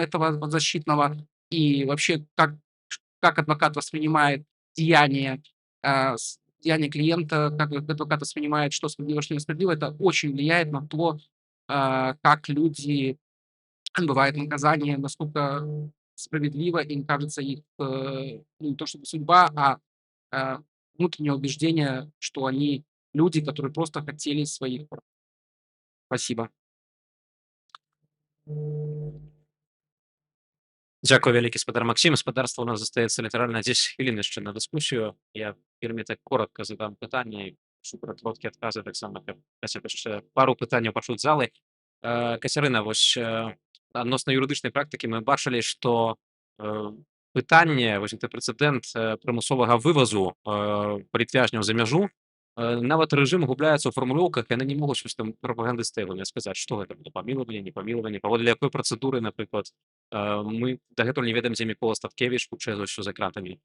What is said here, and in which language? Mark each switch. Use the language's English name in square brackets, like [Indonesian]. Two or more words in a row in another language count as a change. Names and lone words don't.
[Russian] этого подзащитного и вообще как адвокат воспринимает деяние, деяние клиента, как адвокат воспринимает, что справедливо, что несправедливо, это очень влияет на то, как люди отбывают наказание, насколько справедливо им кажется их, не то чтобы судьба, внутреннее убеждение, что они люди, которые просто хотели своих прав. Спасибо. [Belarusian] Дякую вялікі, спадар Максим. Спадарства, у нас застаецца літаральна 10 хвілін яшчэ на дыскусію. Я вельмі так коротка задам пытанне і прашу пра короткія адказы таксама, каб хаця б яшчэ пару пытанняў пачуць залы. Кацярына, вось адносна юрыдычнай практыкі мы бачылі, што пытанне, вось гэты прэцэдэнт прымусовага вывазу палітвязняў за мяжу, нават рэжым губляецца ў фармулёўках, яны не могуць вось там прапагандысты сказаць, што гэта было памілаванне, непамілаванне, паводле якой працэдуры, напрыклад, мы дагэтуль не ведаем, дзе Мікола Статкевіч, хутчэй за ўсё за кратамі.